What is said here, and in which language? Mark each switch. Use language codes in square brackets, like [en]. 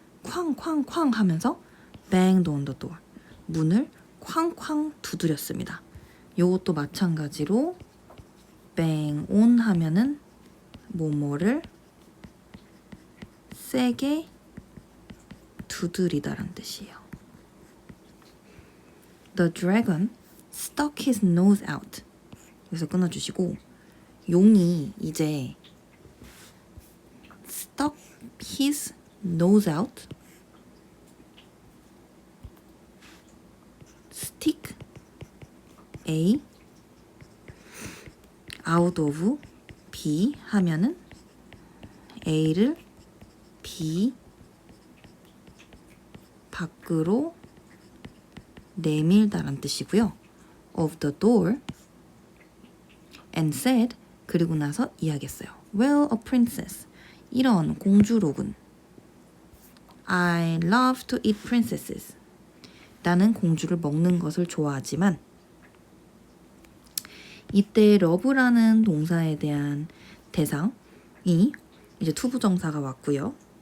[ko] 쾅쾅쾅 하면서 [en] banged on the door, [ko] 문을 쾅쾅 두드렸습니다. 요것도 마찬가지로 bang on 하면은 뭐뭐를 세게 두드리다라는 뜻이에요. [en] The dragon stuck his nose out. [ko] 여기서 끊어주시고, 용이 이제 [en] stuck his nose out, [ko] stick A out of B 하면은 A를 B 밖으로 내밀다란 뜻이고요. [en] of the door and said, [ko] 그리고 나서 이야기했어요. [en] Well, a princess, [ko] 이런 공주로군. [en] I love to eat princesses. [ko] 나는 공주를 먹는 것을 좋아하지만, 이때 love라는 동사에 대한 대상이 이제 투부정사가 왔고요.